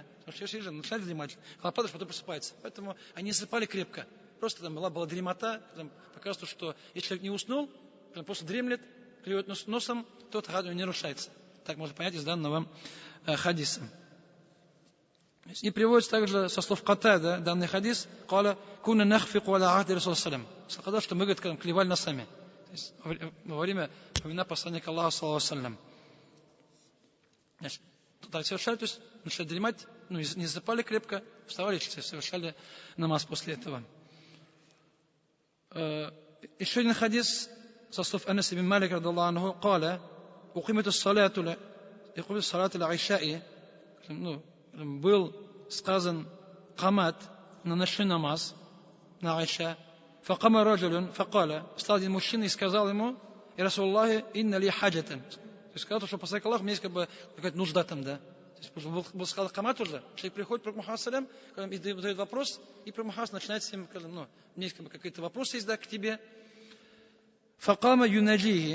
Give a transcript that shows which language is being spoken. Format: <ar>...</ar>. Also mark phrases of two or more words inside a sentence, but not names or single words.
<ru>Потому что все же начинали дремать, когда падаешь, потом просыпается. Поэтому они не засыпали крепко. Просто там была дремота, показывает, что если человек не уснул, просто дремлет, клюет носом, то тахарат не нарушается. Так можно понять из данного хадиса. И приводится также со слов Катада данный хадис,</ru> <ar>«قال كنا نخفق على عهد رسول سلم».</ar> <ru>Сказал, что мы, говорит, клевали носами. То есть, во время времена посланника Аллаха</ru> <ar>صلى الله سلم.</ar> <ru>Значит, так совершали, то есть начали дремать, не засыпали крепко, вставали, совершали намаз после этого. Еще один хадис со слов</ru> <ar>Анас ибн Малика رضي الله عنه, «قال أقيمت الصلاة للعشاء».</ar> <ru>Был сказан камат на ночной намаз на айша.</ru> <ar>فقام رجل فقال.</ar> <ru>Встал один мужчина и сказал ему:</ru> <ar>«يا رسول الله إن لي حاجة».</ar> <ru>То есть сказал, что посланник Аллаха, у меня есть какая-то нужда там, да. То есть был сказал камат уже. Человек приходит к Пророку Мухаммаду салям, и задает вопрос, и Пророк Мухаммад начинает с ним, у меня есть какой-то вопрос есть, да, к тебе.</ru> <ar>فقام يناجيه.</ar>